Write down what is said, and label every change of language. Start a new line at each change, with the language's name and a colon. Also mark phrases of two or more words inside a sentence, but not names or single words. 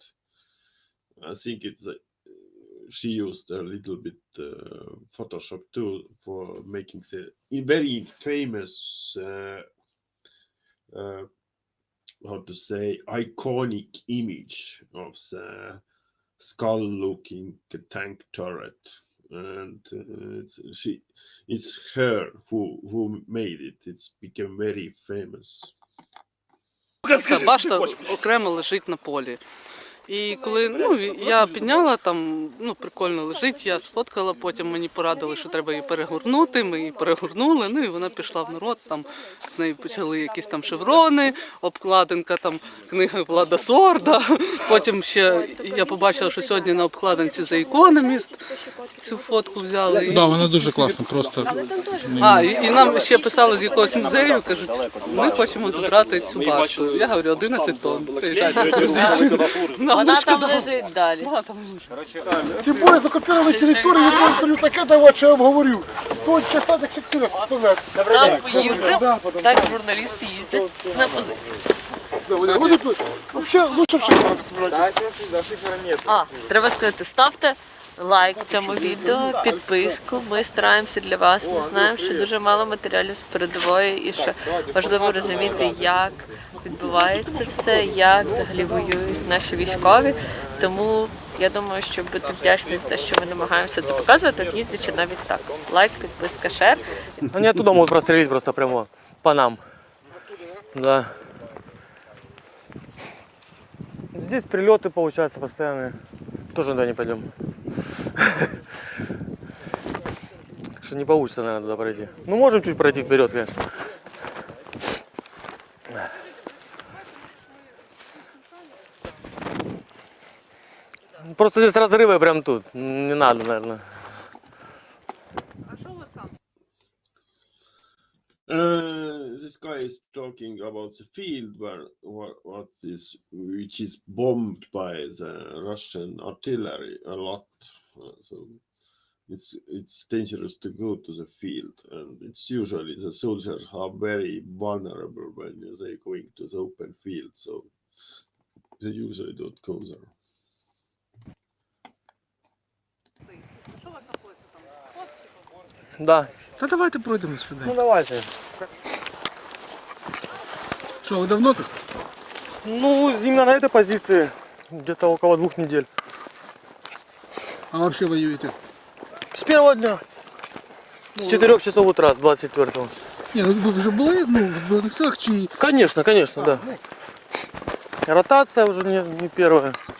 English: I think it's she used a little bit Photoshop too for making the very famous, how to say, iconic image of the skull-looking tank turret, and it's her who made it. It's become very famous.
Ukrainian: ця башта окремо лежить на полі. І коли я підняла, там прикольно лежить, я сфоткала, потім мені порадили, що треба її перегорнути, ми її перегорнули, і вона пішла в народ, там з нею почали якісь там шеврони, обкладинка, там книга Влада Сорда, потім ще я побачила, що сьогодні на обкладинці The Economist цю фотку взяли. Да, вона дуже класна, просто. І нам ще писали з якогось музею, кажуть, ми хочемо забрати цю башту. Я говорю, 11 тонн, приїжджайте, привезіть. Вона там лежить далі.
Russian: Тем более закупированной территории
Ukrainian: я таке давати, що я вам говорю. Тут часто так фіксує. Там поїздив, так журналісти їздять на позиції.
Russian: Вообще лучше в шифрах.
Ukrainian: Треба сказати, ставте лайк цьому відео, підписку. Ми стараємося для вас. Ми знаємо, що дуже мало матеріалів з передової і що важливо розуміти, як відбувається все, як взагалі воюють наші військові. Тому я думаю, що бути вдячний за те, що ми намагаємося це показувати, їздячи навіть так. Лайк, підписка, шер.
Russian: Они оттуда могут прострелить просто прямо по нам. Да. Здесь прилеты получаются постоянные. Тоже туда не пойдем. Так что не получится, наверное, туда пройти. Ну, можем чуть пройти вперед, конечно. Просто здесь разрывы прям тут. Не надо, наверное.
English: This guy is talking about the field which is bombed by the Russian artillery a lot. So it's dangerous to go to the field, and it's usually the soldiers are very vulnerable when they're going to the open field, so they usually don't go there.
Russian: Да.
Ukrainian: Та давайте пройдемо сюди. Ну, давайте. Що, ви давно тут?
Russian: Ну, именно на этой позиции где-то около 2 недель.
Ukrainian: А вообще воюєте?
Russian: С первого дня. С 4 часов утра, 24-го.
Ukrainian: Ні, ну ви вже були в Збройних силах чи...
Russian: Конечно, конечно, да. Ротация уже не первая.